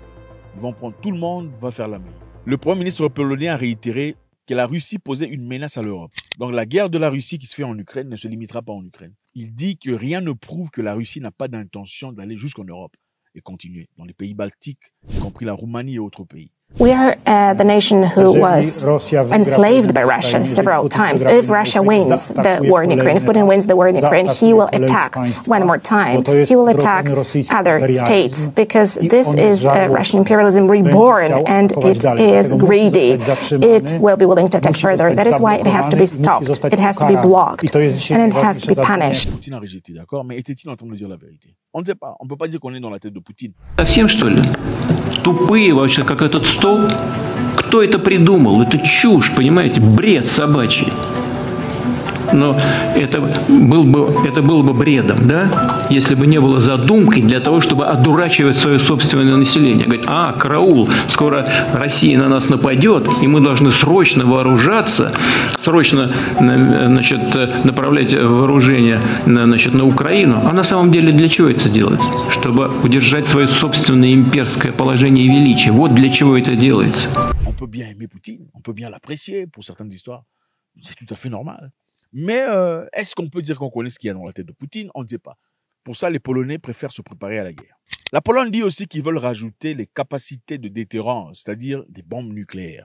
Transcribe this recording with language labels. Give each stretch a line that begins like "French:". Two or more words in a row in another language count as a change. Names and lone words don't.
French: Ils vont prendre tout le monde, va faire la main. Le Premier ministre polonais a réitéré que la Russie posait une menace à l'Europe. Donc, la guerre de la Russie qui se fait en Ukraine ne se limitera pas en Ukraine. Il dit que rien ne prouve que la Russie n'a pas d'intention d'aller jusqu'en Europe et continuer dans les pays baltiques, y compris la Roumanie et autres pays.
English: We are the nation who was enslaved by Russia several times. If Russia wins the war in Ukraine, if Putin wins the war in Ukraine, he will attack one more time. He will attack other states because this is Russian imperialism reborn and it is greedy. It will be willing to attack further. That is why it has to be stopped. It has to be blocked and it has to be punished.
French: Poutine a rejeté, d'accord, mais était-il en train de dire la vérité? On ne sait pas. On ne peut pas dire qu'on est dans la tête de Poutine.
Russian: Совсем что ли? Тупые вообще, как этот стол. Кто это придумал? Это чушь, понимаете? Бред собачий. Но это было бы бредом, да? Если бы не было задумкой для того, чтобы одурачивать свое собственное население. Говорить, караул, скоро Россия на нас нападет, и мы должны срочно вооружаться, срочно, значит, направлять вооружение, значит, на Украину. А на самом деле для чего это делать? Чтобы удержать свое собственное имперское положение и величие. Вот для чего это делается.
French: On peut bien aimer Poutine, on peut bien l'apprécier pour certaines histoires. C'est tout à fait normal. Mais est-ce qu'on peut dire qu'on connaît ce qu'il y a dans la tête de Poutine? On ne sait pas. Pour ça, les Polonais préfèrent se préparer à la guerre. La Pologne dit aussi qu'ils veulent rajouter les capacités de déterrence, c'est-à-dire des bombes nucléaires.